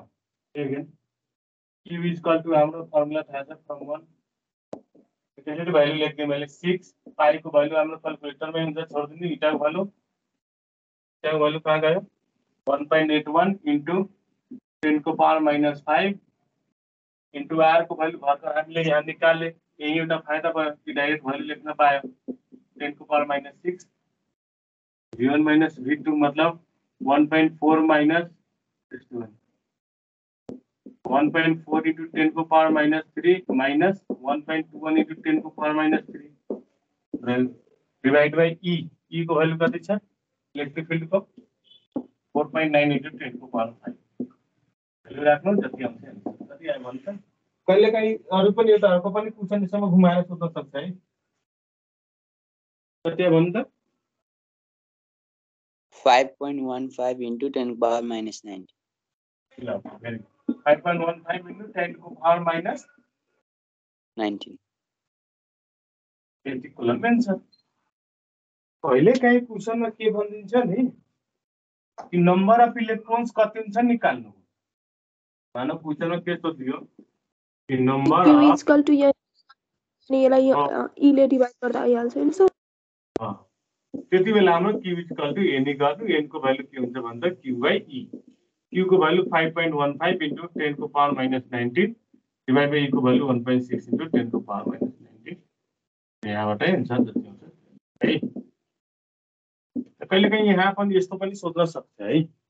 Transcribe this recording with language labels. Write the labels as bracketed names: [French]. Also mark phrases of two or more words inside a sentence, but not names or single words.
[English] again q is equal to [Nepali] हाम्रो फर्मुला थाहा छ फ्रम 1 त्यसैले भ्यालु लेख्ने मैले 6 पाई को भ्यालु हाम्रो क्याल्कुलेटरमै हुन्छ छोड्दिनु। eta को भ्यालु कहाँ गयो 1.81 into 10 को पावर -5 into r को भ्यालु भर्खर हामीले यहाँ निकाले। यही एउटा फाइदा भयो कि डाइरेक्ट भ्यालु लेख्न पायो 10 को पावर -6 v1 minus v2 मतलब 1.4 minus 1.4 into 10 को [English] power minus [Nepali] 3 minus 1.21 into 10 को [English] power minus [Nepali] 3 [English] divide by E [Nepali] को वैल्यू कति छ [English] electric field [Nepali] को 4.9 into 10 को पावर 5 वैल्यू राख्नु जति आउँछ कति आयो भन्छ कहिले काहीँ अरु पनि एउटा अर्को पनि क्वेशन यसमा घुमाएर सोध्न सक्छ है कति आयो भन्नु त [English] 5.15 into 10 power minus 90. [Nepali] ल भेरी 5.15 into 10 को [English] power minus [Nepali] 19. त्यति कुलम्बियन छ कहिले काहीँ क्वेशनमा के भनिदिन्छ नि कि [English] number of electrons [Nepali] कति हुन्छ निकाल्नु मानव क्वेशनमा के सोधियो कि नम्बर Q अफ [English] is equal to N [Nepali] अनि यसलाई E ले डिवाइड गर्दा आइहाल्छ नि सर त्यति बेला हाम्रो [English] Q is equal to N [Nepali] गर्नु N को भ्यालु के हुन्छ भन्दा Q [English] by E [Nepali] Q को भ्यालु 5.15 into 10 को [English] power minus [Nepali] 19 [English] divide by E [Nepali] को भ्यालु 1.6 into 10 को [English] power minus [Nepali] 19 यहाँबाटै हुन्छ जति हुन्छ है कहिले काहीँ यहाँ पनि यस्तो पनि सोध्न सक्छ है